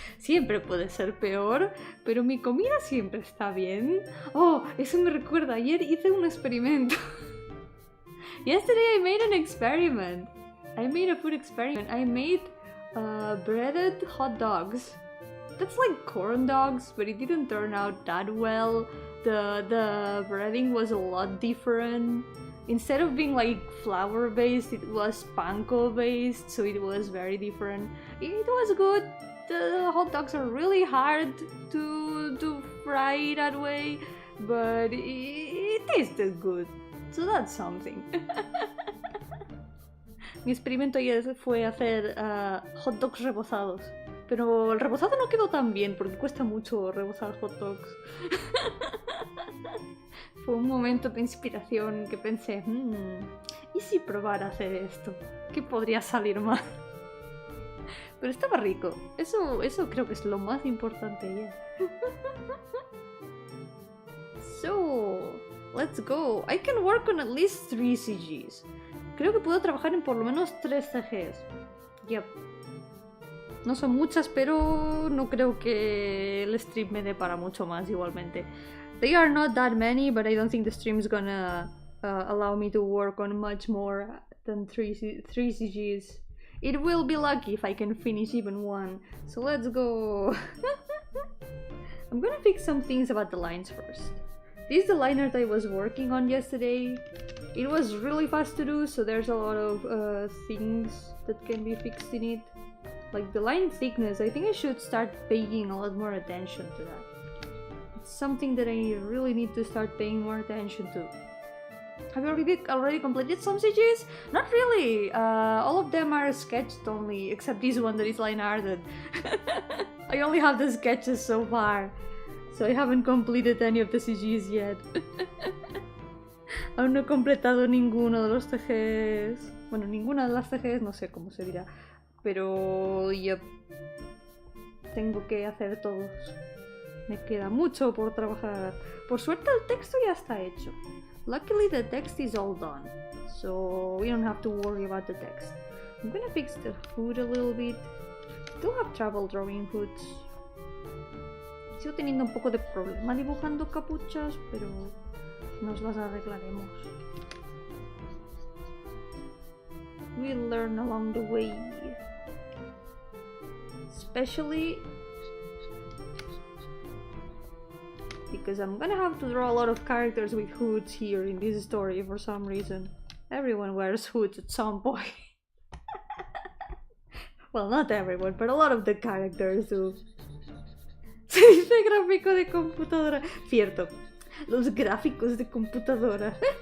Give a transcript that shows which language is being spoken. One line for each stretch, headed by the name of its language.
Spanish: Siempre puede ser peor, pero mi comida siempre está bien. Oh, eso me recuerda. Ayer hice un experimento.
English: Yesterday I made an experiment. I made a food experiment. I made breaded hot dogs. That's like corn dogs, but it didn't turn out that well. The breading was a lot different. instead of being like flour based, it was panko based, so it was very different. It was good. The hot dogs are really hard to fry that way, but it tasted good, so that's something.
Spanish: Mi experimento ayer fue hacer hot dogs rebozados, pero el rebozado no quedó tan bien porque cuesta mucho rebozar hot dogs. Fue un momento de inspiración que pensé, ¿y si probara a hacer esto? ¿Qué podría salir mal? Pero estaba rico. Eso creo que es lo más importante ya.
English: So, let's go. I can work on at least 3 CGs.
Spanish: Creo que puedo trabajar en por lo menos 3 CGs. Yep. No son muchas, pero no creo que el stream me dé para mucho más igualmente.
English: They are not that many, but I don't think the stream is gonna allow me to work on much more than 3 CGs. It will be lucky if I can finish even 1. So let's go. I'm gonna fix some things about the lines first. This is the liner that I was working on yesterday. It was really fast to do, so there's a lot of things that can be fixed in it. Like the line thickness, I think I should start paying a lot more attention to that. It's something that I really need to start paying more attention to. Have you already completed some CGs? Not really! All of them are sketched only, except this one that is line arted. I only have the sketches so far, so I haven't completed any of the CGs yet.
Spanish: Aún no he completado ninguno de los TGs. Bueno, ninguna de las TGs, no sé cómo se dirá. Pero yep, tengo que hacer todos. Me queda mucho por trabajar. Por suerte el texto ya está hecho.
English: Luckily the text is all done, so we don't have to worry about the text. I'm gonna fix the hood a little bit. Still have trouble drawing hoods.
Spanish: Sigo teniendo un poco de problema dibujando capuchas, pero nos las arreglaremos.
English: We'll learn along the way. Especially because I'm gonna have to draw a lot of characters with hoods here in this story for some reason. Everyone wears hoods at some point. Well, not everyone, but a lot of the characters do.
Spanish: Se dice gráfico de computadora. Cierto, los gráficos de computadora.